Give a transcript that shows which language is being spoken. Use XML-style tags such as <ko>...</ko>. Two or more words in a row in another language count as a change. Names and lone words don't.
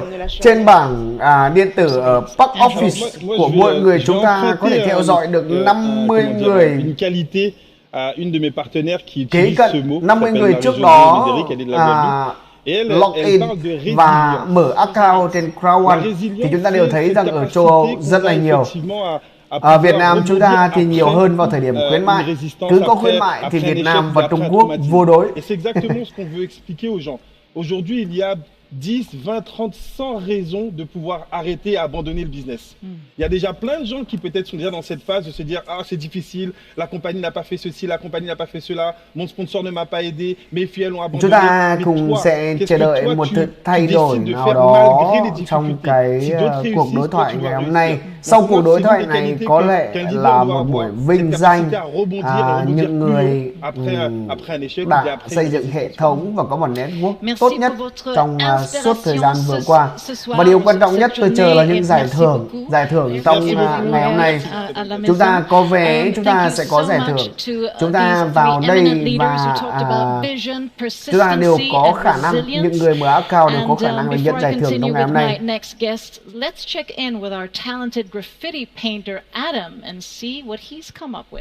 <vi>Trên bảng điện tử ở</vi> <en>Back Office</en> <vi>của mọi người chúng ta có thể theo dõi được 50 người kế cận 50 người trước đó login và mở account trên Crowd One, thì chúng ta đều thấy rằng ở châu Âu rất là nhiều. Ở Việt Nam chúng ta thì nhiều hơn vào thời điểm khuyến mại. Cứ có khuyến mại thì Việt Nam và Trung Quốc vô đối.</vi> <fr>Aujourd'hui, il y a 10, 20, 30, 100 raisons de pouvoir arrêter et abandonner le business. Il y a déjà plein de gens qui peut-être sont déjà dans cette phase de se dire « Ah, c'est difficile, la compagnie n'a pas fait ceci, la compagnie n'a pas fait cela, mon sponsor ne m'a pas aidé, mes filles elles ont abandonné. »</fr> <vi>Chúng ta cùng sẽ chờ đợi một thay đổi nào đó trong cái cuộc đối thoại ngày hôm nay. Sau cuộc đối thoại này có lẽ là một buổi vinh danh những người đã xây dựng hệ thống và có một network tốt nhất trong suốt thời gian vừa qua. Và điều quan trọng nhất tôi chờ là những giải thưởng. Giải thưởng trong ngày hôm nay. Chúng ta có vé, chúng ta sẽ có giải thưởng. Chúng ta vào đây và chúng ta đều có khả năng, những người mở account đều có khả năng là nhận giải thưởng trong ngày hôm nay.</vi> <en>Let's check in with our talented graffiti painter Adam and see what he's come up with.</en>